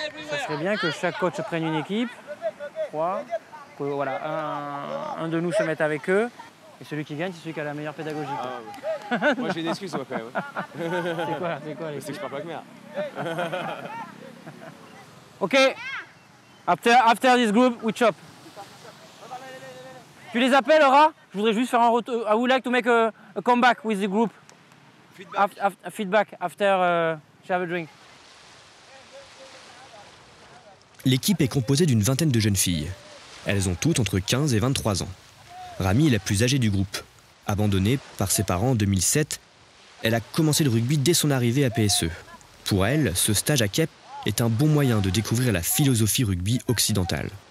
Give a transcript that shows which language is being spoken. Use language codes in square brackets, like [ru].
[fr] Ça serait bien que chaque coach prenne une équipe, 3, que voilà, un de nous se mette avec eux, et celui qui gagne, c'est celui qui a la meilleure pédagogie. Ah, ouais. Moi j'ai une excuse moi quand même. C'est quoi C'est que je parle pas avec mère. [en] Ok, after this group, we chop. [fr] Tu les appelles, Aura? Je voudrais juste faire un retour. [en] I would like to make a comeback with the group. Feedback after have a drink. [fr] L'équipe est composée d'une vingtaine de jeunes filles. Elles ont toutes entre 15 et 23 ans. Rami est la plus âgée du groupe. Abandonnée par ses parents en 2007, elle a commencé le rugby dès son arrivée à PSE. Pour elle, ce stage à Kep est un bon moyen de découvrir la philosophie rugby occidentale.